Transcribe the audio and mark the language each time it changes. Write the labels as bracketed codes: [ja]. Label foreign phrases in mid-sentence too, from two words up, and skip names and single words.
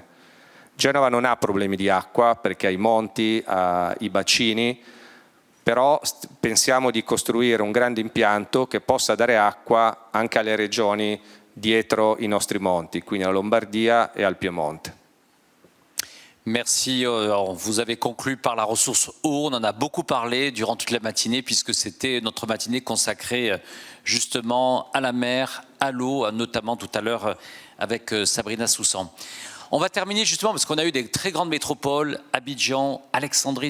[it] Genova non ha problemi di acqua perché ha i monti, ha i bacini, però pensiamo di costruire un grande impianto che possa dare acqua anche alle regioni dietro i nostri monti, quindi alla Lombardia et al Piemonte. [fr] Merci. Vous avez conclu par la ressource eau. On en a beaucoup parlé durant toute la matinée puisque c'était notre matinée consacrée justement à la mer, à l'eau, notamment tout à l'heure avec Sabrina Soussan. On va terminer justement parce qu'on a eu des très grandes métropoles, Abidjan, Alexandrie.